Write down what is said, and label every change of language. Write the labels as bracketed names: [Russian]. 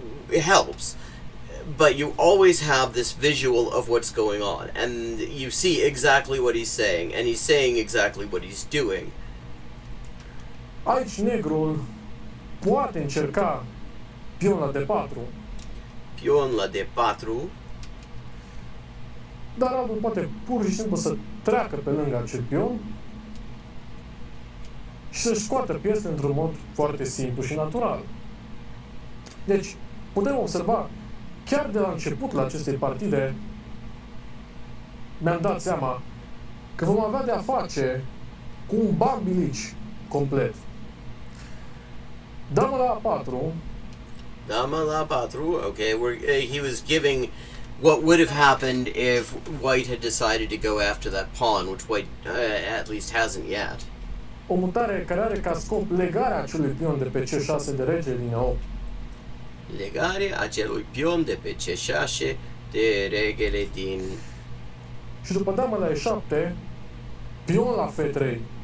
[English] It helps. But you always have this visual of what's going on, and you see exactly what he's saying, and he's saying exactly what he's doing. [Romanian] Aici negrul poate încerca pion la D4. Pion la D4. Dar albul poate pur și simplu să treacă pe lângă acel pion și să-și scoată piesele într-un mod foarte simplu și natural. Deci, putem observa, chiar de la începutul acestei partide, mi-am dat seama că vom avea de-a face cu un bambilici complet. Dama la A4. Dama la A4. [English] Okay, he was giving what would have happened if White had decided to go after that pawn, which White at least hasn't yet. [Romanian] O mutare care are ca scop legarea acelui pion de pe C6 de rege din 8. Legarea acelui pion de pe C6 de regele din... Și după dama la E7, pion la F3.